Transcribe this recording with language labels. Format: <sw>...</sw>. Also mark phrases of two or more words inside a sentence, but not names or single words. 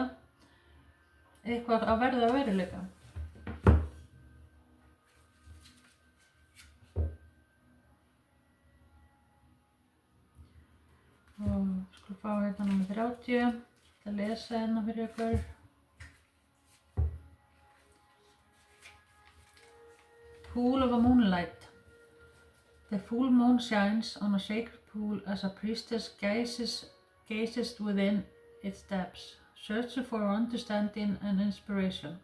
<is>eitthvað að verða að veruleika. Og skulum fá hérna númer 30, að lesa hérna fyrir ykkur.</is> <en>Pool of a moonlight. The full moon shines on a sacred pool as a priestess gazes within its depths, searching for understanding and inspiration.</en>